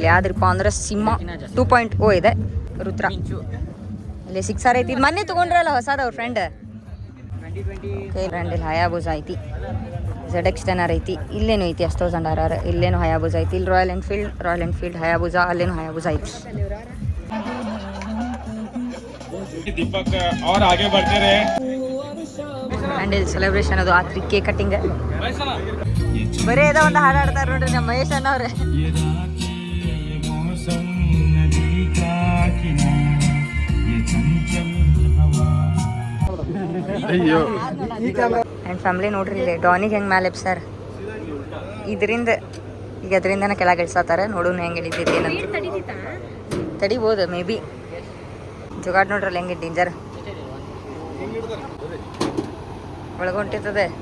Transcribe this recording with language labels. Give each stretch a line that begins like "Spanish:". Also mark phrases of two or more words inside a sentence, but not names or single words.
Kannada: ಇಲ್ಲಿ ಯಾವ್ದ್ರಪ್ಪ ಅಂದ್ರೆ ಸಿಂಹ 2.0 ಇದೆ. ರುದ್ರ ಇಲ್ಲಿ 6R ಐತಿ. ಇದು ಮೊನ್ನೆ ತೊಗೊಂಡ್ರಲ್ಲ ಹೊಸದ ಅವ್ರ ಫ್ರೆಂಡ್. ಇಲ್ಲಿ ಹಯಾಬುಜ ಐತಿ. ZX 10R ಐತಿ. ಇಲ್ಲೇನು ಐತಿ S1000RR. ಇಲ್ಲೇನು ಹಯಾಬುಜ ಐತಿ. ಇಲ್ಲಿ ರಾಯಲ್ ಎನ್ಫೀಲ್ಡ್ ಹಯಾಬುಜ. ಅಲ್ಲೇನು ಹಯಾಬುಜ ಐತಿ.
Hindi: दीपक और आगे बढ़ते रहे.
Kannada: ಆ್ಯಂಡ್ ಇಲ್ಲಿ ಸೆಲೆಬ್ರೇಷನ್ ಅದು ಆತ್ರಿ
English: cake cutting.
Kannada: ಬರೀ ಏನೋ ಒಂದು ಹಾಡು ಹಾಡ್ತಾರ ನೋಡ್ರಿ ನಮ್ಮ ಮಹೇಶ್ ಅಣ್ಣ ಅವ್ರೆ.
Hindi: ये रात ये मौसम नदी का किनारा ये चंचल हवा
English: and family
Kannada: ನೋಡ್ರಿ ಇಲ್ಲಿ ಡಾನಿಗೆ ಹೆಂಗೆ ಮ್ಯಾಲೆ ಸರ್ ಇದರಿಂದ ಈಗ ಅದರಿಂದನೇ ಕೆಳಗೆ ಇಳ್ಸತ್ತಾರ. ನೋಡೋಣ ಹೆಂಗೆ ಇಳಿತೈತಿ ಏನಂತ. ತಡಿಬೋದು
English: may be.
Kannada: ಜುಗಾಡ್ ನೋಡ್ರಲ್ಲ ಹೆಂಗೆ ಡೇಂಜರ್ ಒಳಗೊಂಟಿರ್ತದೆ.